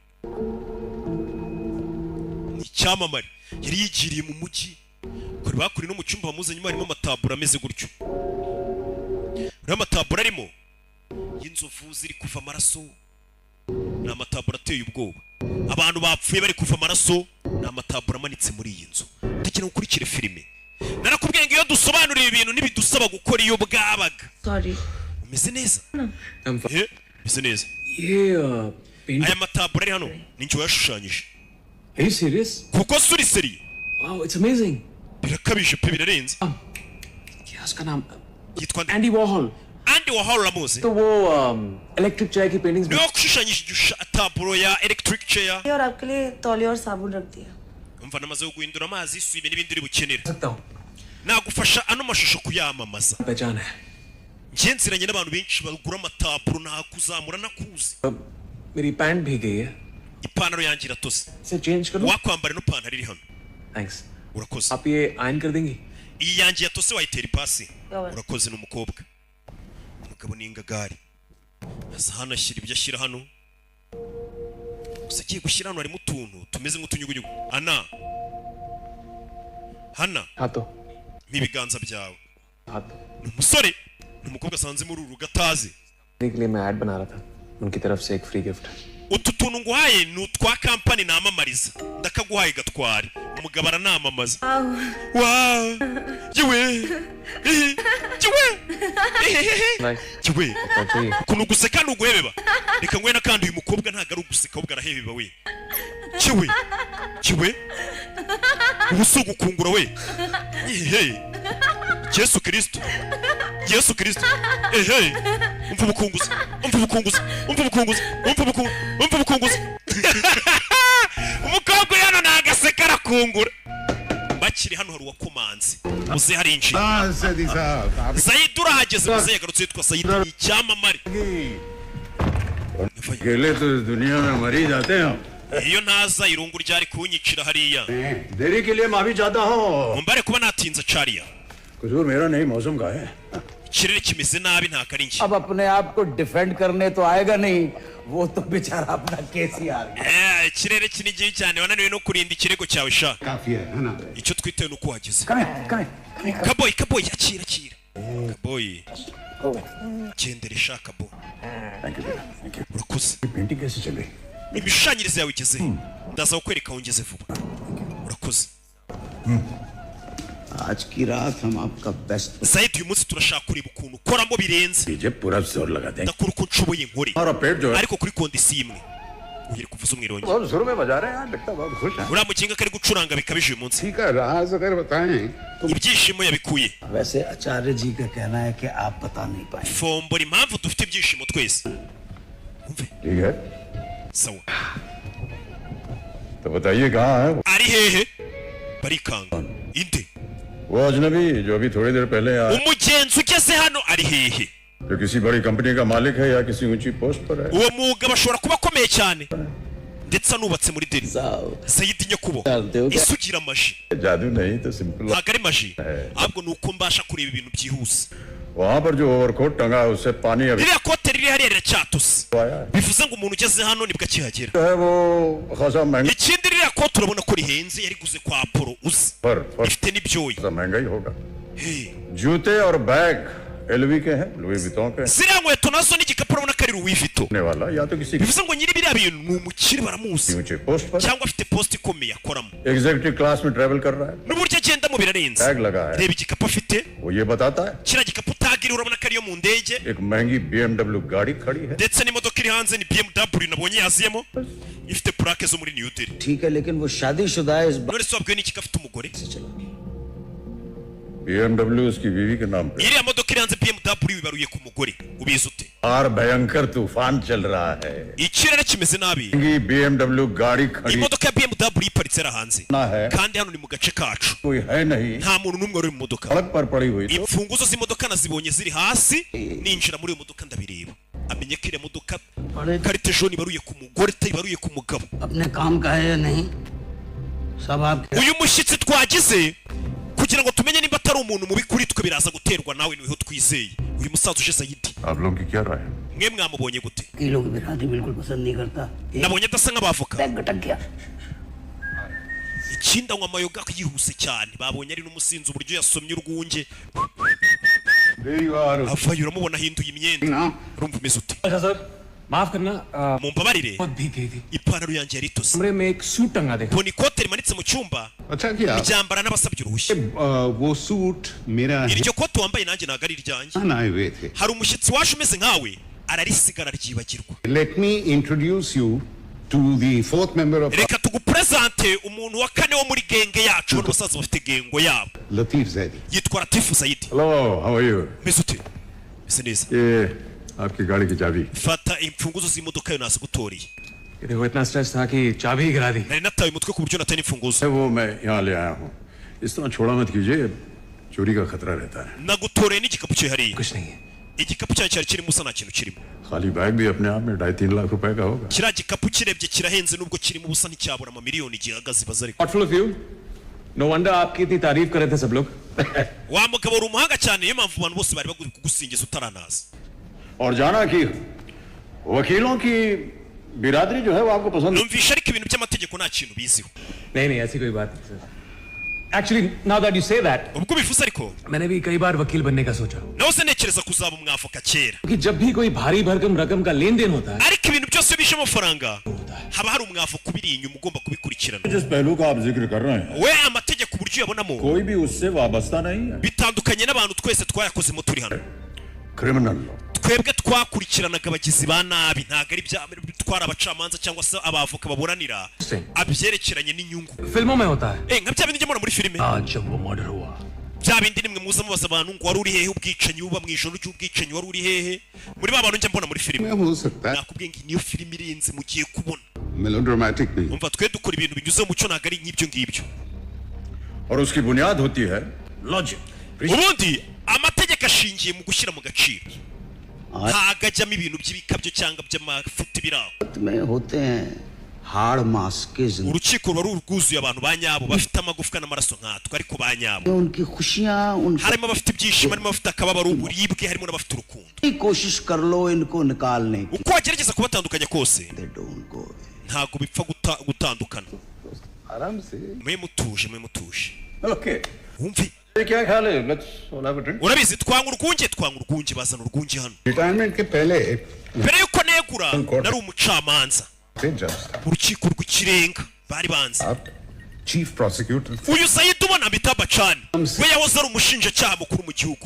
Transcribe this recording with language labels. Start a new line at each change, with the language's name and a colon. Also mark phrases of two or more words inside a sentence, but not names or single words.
Kinyarwanda: ni icyamamare yari yigiriye mu mujyi kuri bakuri no mu cyumba bamuzanyemo harimo amatabura ameze gutyo uriya amatabura arimo y'inzovu ziri kuva amaraso ni amatabura ateye ubwoba abantu bapfuye bari kuva amaraso ni amatabura amanitse muri iyi nzu dukeneye gukurikira filime narakubwiye ngo iyo dusobanuriye ibintu ntibidusaba gukora iyo bwabaga Sorry. umeze neza
Hindi: हम
Kinyarwanda: umeze neza
Hindi: ये पेंट
Kinyarwanda: aya matabura ari hano ni njye wayashushanyije
English: Are you serious?
Kinyarwanda: kuko suri seriye
English: Wow, it's amazing.
Kinyarwanda: birakabije pe birarenze
Hindi: क्या उसका नाम
Kinyarwanda: yitwa
Hindi: एंडी वॉर्हॉल
Kinyarwanda: Andy Warhol uramuzi
Hindi: तो वो
English: electric chair
Hindi: की पेंटिंग्स
Kinyarwanda: niwe washushanyije taburo ya
English: electric chair
Hindi: और आपके लिए तौलिया और साबुन रख दिया
Kinyarwanda: umva namaze guhindura amazi isuye n'ibindi uri bukenera
Hindi: सकता हूँ
Kinyarwanda: nagufasha ano mashusho kuyamamaza
Hindi: पहचान है
Kinyarwanda: njye nziranye n'abantu benshi bagura amataburo nakuzamura nakuzi
Hindi: मेरी पैंट भी गई है
Kinyarwanda: ipantaro yanjye iratose
Hindi: इसे चेंज कर दूं
Kinyarwanda: wakwambara ino pantaro iri hano
Hindi: थैंक्स
Kinyarwanda: urakoze
Hindi: आप ये आयन कर देंगी
Kinyarwanda: iyi yanjye yatose wayitera ipasi Yawe. urakoze ni umukobwa umugabo ni ingagari aza hano ashyira ibyo ashyira hano gusa agiye gushyira hano harimo utuntu tumeze nk'utunyugunyugu ana hana
Hindi: हाँ तो
Kinyarwanda: ibiganza byawe
Hindi: हाँ तो
Kinyarwanda: ni umusore ni umukobwa asanze muri uru rugo atazi
Hindi: के लिए मैं ऐड बना रहा था उनकी तरफ से एक
English: free gift
Kinyarwanda: utu tuntu nguhaye ni utwa kampani namamariza ndakaguhaye gatware umugabo aranamamaza wow yewe yewe yewe ukuntu guseka ni uguhebeba reka ngwena kandi uyu mukobwa ntabwo ari uguseka ahubwo arahebeba we yewe yewe ubu si ugukungura we yehe Yesu Kristo Yesu Kristo ehe umva ubukunguzi umva ubukunguzi umva ubukunguzi umva ubukunguzi umva ubukunguzi umukobwa hano nagaseka arakungura bakiri hano hari uwakomanze muze hari inshi
Hindi: हाँ सदी साहब आप
Kinyarwanda: Said urahageze muze yagarutse yitwa Said icyamamare
Hindi: अकेले तो इस दुनिया में मर ही जाते हैं
Kinyarwanda: iyo ntaza irungu ryari kunyicira hariya
Hindi: देरी के लिए माफी चाहता हूँ
Kinyarwanda: mumbare kuba natinze cariya
Hindi: कसूर मेरा नहीं मौसम का है
Kinyarwanda: ikirere kimeze nabi nta kari nshya
Hindi: अब अपने आप को डिफेंड करने तो आएगा नहीं वो तो बेचारा अपना केस ही आ गया
Kinyarwanda: ikirere kinigiye cyane wananiwe no kurinda ikirego cyawe sha
Hindi: काफी है ना
Kinyarwanda: icyo twitewe nuko wageze
Hindi: कमें
Kinyarwanda: kaboyi kaboyi akira akira kaboyi gendere sha kabo urakoze
Hindi: पेंटिंग कैसे चल रही
Kinyarwanda: imishushanyirize yawe igeze ndaza kukwereka aho ngeze vuba urakoze
Hindi: आज की रात हम आपका बेस्ट
Kinyarwanda: Said uyu munsi turashaka kureba ukuntu ukoramo birenze
Hindi: डीजे पूरा जोर लगाते हैं
Kinyarwanda: ndakora uko nshoboye nkore
Hindi: हमारा पेट जो है
Kinyarwanda: ariko kuri kondisiyo imwe ugere kuvuza umwirongi
Hindi: बहुत जोर में बजा रहे हैं यार लगता है बहुत खुश है
Kinyarwanda: uriya mukinga kari gucuranga bikabije uyu munsi
Hindi: ठीक है राज अगर बताएं तो
Kinyarwanda: ibyishimo yabikuye
Hindi: वैसे आचार्य जी का कहना है कि आप बता नहीं पाए
Kinyarwanda: fombora impamvu dufite ibyishimo twese umve
Hindi: ठीक है
Kinyarwanda: sawa
Hindi: तो बताइए कहाँ है
Kinyarwanda: ari hehe barikanga inde
Hindi: वो अजनबी जो अभी थोड़ी देर पहले आया
Kinyarwanda: umugenzi ugeze hano ari hehe
Hindi: जो किसी बड़ी कंपनी का मालिक है या किसी ऊंची पोस्ट पर है
Kinyarwanda: uwo mugabo ashobora kuba akomeye cyane ndetse anubatse muri Delhi. Sayidi Nyakubo isugira amaji
Hindi: जादू नहीं तो सिंपल
Kinyarwanda: ntabwo ari maji ahubwo ni uko mbasha kureba ibintu byihuse.
Hindi: वहाँ पर जो ओवरकोट टंगा है उससे पानी अभी
Kinyarwanda: ririya kote riri hariya riracyatose
Hindi: आया है
Kinyarwanda: bivuze ngo umuntu ugeze hano nibwo akihagera.
Hindi: जो है वो खासा महंगा
Kinyarwanda: ikindi ririya kote urabona ko rihenze yariguze kwa Apollo uzi
Hindi: पर
Kinyarwanda: ifite n'ibyoya.
Hindi: खासा महंगा ही होगा
English: Hey,
Hindi: जूते और बैग एलवी के हैं लुई विटॉन के
Kinyarwanda: ziriya nkweto nazo n'igikapu urabona ko ari Louis Vuitton.
Hindi: होने वाला या तो किसी
Kinyarwanda: bivuze ngo nyiri biriya bintu ni umukire baramuzi
Hindi: ऊंचे पोस्ट पर
Kinyarwanda: cyangwa afite post ikomeye akoramo
English: executive class
Hindi: में ट्रेवल कर रहा है
Kinyarwanda: n'uburyo agendamo birarenze.
Hindi: टैग लगा है
Kinyarwanda: reba igikapu afite
Hindi: वो ये बताता है
Kinyarwanda: kiriya gikapu utagiriye urabona ko ariyo mu ndege
Hindi: एक महंगी BMW गाड़ी खड़ी है
Kinyarwanda: ndetse n'imodoka iri hanze ni BMW nabonye yaziyemo ifite plaque zo muri New Delhi.
Hindi: ठीक है लेकिन वो शादीशुदा है इस
Kinyarwanda: none se wabwiwe n'iki ko afite umugore?
Hindi: BMW उसकी बीवी के नाम पे
Kinyarwanda: iriya modoka iri hanze BMW ibaruye ku mugore ubizi ute?
Hindi: बाहर भयंकर तूफान चल रहा है
Kinyarwanda: ikirere kimeze nabi
Hindi: महंगी BMW गाड़ी खड़ी
Kinyarwanda: imodoka ya BMW iparitse ari hanze
Hindi: ना है
Kinyarwanda: kandi hano ni mu gace kacu
Hindi: कोई है नहीं
Kinyarwanda: nta muntu n'umwe uri mu modoka.
Hindi: सड़क पर पड़ी हुई तो
Kinyarwanda: imfunguzo z'imodoka nazibonye ziri hasi ninjira muri iyo modoka ndabireba amenye ko iriya modoka karite jone ibaruye ku mugore itayibaruye ku mugabo.
Hindi: अपने काम का है या नहीं सब आप
Kinyarwanda: uyu mushyitsi twagize kugira ngo tumenye nimba atari umuntu mubi kuri twe biraza guterwa nawe niho twizeye. uyu musaza uje Sayidi
Hindi: आप लोगों की क्या राय है
Kinyarwanda: mwe mwamubonye gute?
Hindi: वकीलों की बिरादरी बिल्कुल पसंद नहीं करता
Kinyarwanda: nabonye adasa nk'abavoka.
Hindi: गटक गया
Kinyarwanda: ikindi anywa amayoga yihuse cyane babonye ari n'umusinzi uburyo yasomye urwunge avayo uramubona ahinduye imyenda urumva umeze ute?
Hindi: सर माफ करना
Kinyarwanda: mumbabarire
Hindi: बहुत भीग गई थी
Kinyarwanda: ipantaro yanjye yari itose
Hindi: कमरे में एक सूट टंगा देखा
Kinyarwanda: mbona ikote rimanitse mu cyumba
Hindi: अच्छा किया
Kinyarwanda: ryambara n'abasabye uruhushya.
Hindi: वो सूट मेरा
Kinyarwanda: iryo kote wambaye nanjye ntabwo ari iryanjye.
Hindi: आए हुए थे
Kinyarwanda: hari umushyitsi waje umeze nkawe ararisigara ryibagirwa.
English: Let me introduce you to the fourth member of
Kinyarwanda: reka tugupresente umuntu wa kane wo muri genge yacu bano basaza bafite gengo yabo Latif Zaidi. yitwa Latifu Zaidi.
English: Hello, how are you?
Kinyarwanda: meze ute? meze neza.
Hindi: ये आपकी गाड़ी की चाबी
Kinyarwanda: fata imfunguzo z'imodoka yo nazigutoreye.
Hindi: देखो इतना स्ट्रेस था कि चाबी ही गिरा दी
Kinyarwanda: nari nataye umutwe ku buryo natari imfunguzo.
Hindi: वो मैं यहाँ ले आया हूँ इस तरह छोड़ा मत कीजिए चोरी का खतरा रहता है
Kinyarwanda: nagutoreye n'igikapu cye hariya.
Hindi: कुछ नहीं है
Kinyarwanda: igikapu cyanjye cyari kirimo usa nta kintu kirimo.
Hindi: खाली बैग भी अपने आप में 2.5-3 लाख रुपए का होगा
Kinyarwanda: kiriya gikapu kirebye kirahenze nubwo kirimo ubusa nticyabura amamiliyoni gihagaze baza ariko.
English: thoughtful of you no wonder
Hindi: आपकी इतनी तारीफ कर रहे थे सब लोग
Kinyarwanda: wa mugabo uri umuhanga cyane niyo mpamvu abantu bose bari baguri kugusingiza utaranaza.
Hindi: और जाना कि वकीलों की बिरादरी जो है वो आपको पसंद
Kinyarwanda: numvisha ariko ibintu by'amategeko nta kintu biziho.
Hindi: नहीं नहीं ऐसी कोई बात नहीं सर
English: actually now that you say that
Kinyarwanda: ubwo bivuze ariko
Hindi: मैंने भी कई बार वकील बनने का सोचा
Kinyarwanda: nawe se ntekereza kuzaba umwavoka kera
Hindi: कि जब भी कोई भारी भरकम रकम का लेन देन होता है
Kinyarwanda: ariko ibintu byose bishe amafaranga haba hari umwavoka ubiri inyuma ugomba kubikurikirana.
Hindi: जिस पहलू का आप जिक्र कर रहे हैं
Kinyarwanda: we amategeko uburyo uyabonamo
Hindi: कोई भी उससे वाबस्ता नहीं है
Kinyarwanda: bitandukanye n'abantu twese twayakozemo turi hano.
English: criminal law
Kinyarwanda: twebwe twakurikiranaga abagizi ba nabi ntabwo ari bya twara abacamanza cyangwa se abavoka baburanira abyerekeranye n'inyungu.
Hindi: फिल्मों में होता है
Kinyarwanda: nka bya bindi njya mbona muri filime
Hindi: आज जब वो मर्डर हुआ
Kinyarwanda: bya bindi nimwe muza mubaza abantu ngo wari uri hehe ubwicanyi buba mu ijoro ry'ubwicanyi wari uri hehe muri ba bantu njya mbona muri filime.
Hindi: हो सकता है
Kinyarwanda: nakubwiye ngo niyo filime irenze mugiye kubona.
Hindi: मेलोड्रामेटिक नहीं
Kinyarwanda: umva twe dukora ibintu binyuze mu mucyo ntabwo ari nk'ibyo ngibyo.
Hindi: और उसकी बुनियाद होती है लॉजिक
Kinyarwanda: ubundi amategeko ashingiye mu gushyira mu gaciro ntabwo ajyamo ibintu by'ibikabyo cyangwa by'amafuti biraho.
Hindi: में होते हैं हाड़ मास के जिंदगी
Kinyarwanda: urukiko ruba rwuzuye abantu ba nyabo bafite amagufwa n'amaraso nkatwe ariko ba nyabo
Hindi: उनकी खुशियां उनकी
Kinyarwanda: harimo abafite ibyishimo harimo abafite akababaro uburibwe harimo n'abafite urukundo.
Hindi: कोशिश कर लो इनको निकालने की
Kinyarwanda: uko wagerageza kubatandukanya kose
English: they don't go away.
Kinyarwanda: ntabwo bipfa gutandukana.
Hindi: आराम से
Kinyarwanda: mwe mutuje mwe mutuje
Hindi: ओके
Kinyarwanda: wumve
Hindi: ये क्या ख्याल है
English: let's have a drink
Kinyarwanda: urabizi twanga urwunge bazana urwunge hano.
Hindi: रिटायरमेंट के पहले
Kinyarwanda: mbere yuko negura nari umucamanza
Hindi: थे जज
Kinyarwanda: mu rukiko rw'ikirenga bari banze.
Hindi: आप
English: chief prosecutor
Kinyarwanda: uyu Sayidi ubona Amitabh Bachchan we yahoze ari umushinjacyaha mukuru mu gihugu.